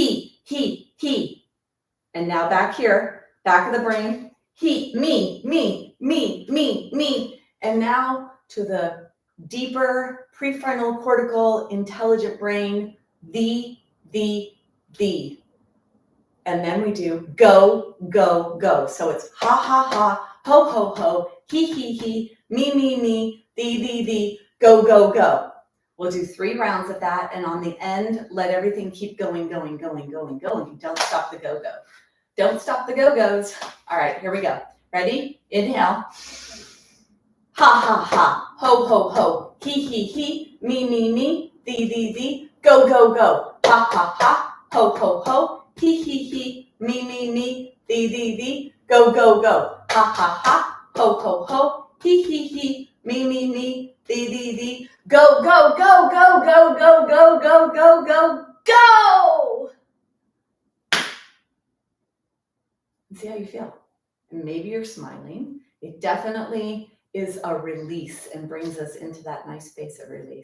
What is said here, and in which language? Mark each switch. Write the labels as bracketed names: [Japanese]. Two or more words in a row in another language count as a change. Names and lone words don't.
[English] And now back here, back of the brain, he, me. And now to the deeper prefrontal cortical intelligent brain, the. And then we do go, go, go. So it's ha, ha, ha, ho, ho, ho, he, me, the, go, go, go. We'll do 3 rounds of that. And on the end, let everything keep going. Don't stop the go-go. Don't stop the go-go's. All right, here we go. Ready? Inhale. Ha, ha, ha, ho, ho, ho, he, me, the, go, go, go. Ha, ha, ha, ho, ho, ho, he, me, the, go, go, go. Ha, ha, ha, ho, ho, ho, he, me, the, go, go, go, go, go, go, go, go, go, go, go. And see how you feel. And maybe you're smiling. It definitely is a release and brings us into that nice space of release.